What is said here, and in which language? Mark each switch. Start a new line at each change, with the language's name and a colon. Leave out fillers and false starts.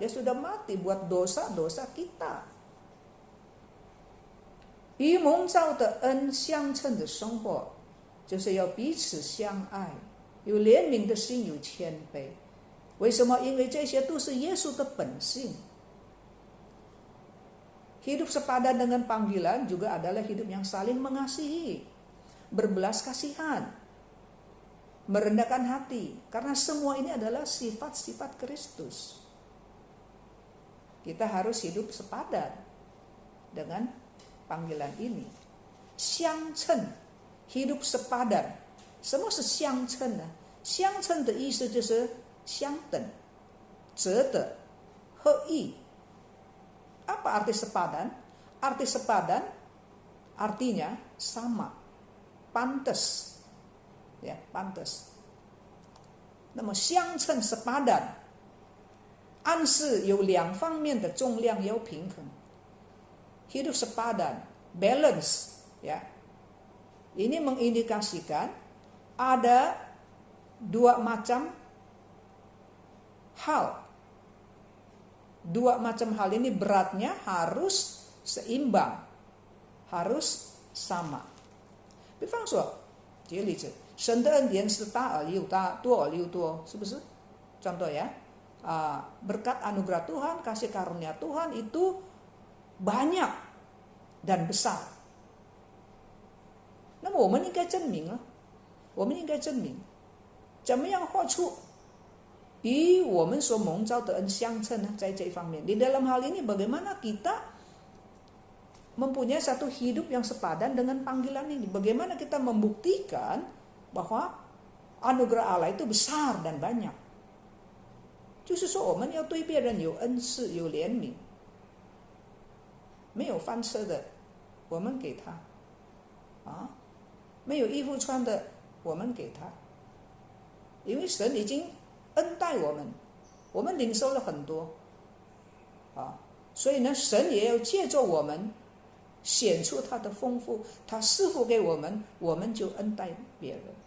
Indonesian: Dia sudah mati buat dosa-dosa kita.
Chinese: 与蒙召的恩相称的生活，就是要彼此相爱，有怜悯的心，有谦卑。为什么？因为这些都是耶稣的本性。
Indonesian: Hidup sepadan dengan panggilan juga adalah hidup yang saling mengasihi, berbelas kasihan, merendahkan hati. Karena semua ini adalah sifat-sifat Kristus. Kita harus hidup sepadan dengan panggilan ini. 相称 hidup sepadan.
Chinese: 什么是相称呢？相称的意思就是相等、折等、合意。
Indonesian: Apa arti sepadan? Arti sepadan artinya sama, pantas, ya pantas.
Chinese: 那么相称 sepadan 暗示有两方面的重量要平衡。
Indonesian: Hidup sepadan, balance, ya. Ini mengindikasikan ada dua macam hal. Dua macam hal ini beratnya harus seimbang, harus sama.
Chinese: 比方说，举个例子，神的恩典是大而又大，多而又多，是不是？
Indonesian: Contoh ya, berkat anugerah Tuhan, kasih karunia Tuhan itu banyak dan besar.
Chinese: 那么我们应该证明啊，我们应该证明，怎么样获出与我们所蒙召的恩相称呢？在这方面，
Indonesian: di dalam hal ini bagaimana kita mempunyai satu hidup yang sepadan dengan panggilan ini? Bagaimana kita membuktikan bahwa anugerah Allah itu besar dan banyak?
Chinese: 就是说，我们要对别人有恩赐、有怜悯，没有饭吃的，我们给他，没有衣服穿的，我们给他，因为神已经恩待我们，我们领受了很多，所以呢，神也要借着我们显出他的丰富，他赐福给我们，我们就恩待别人。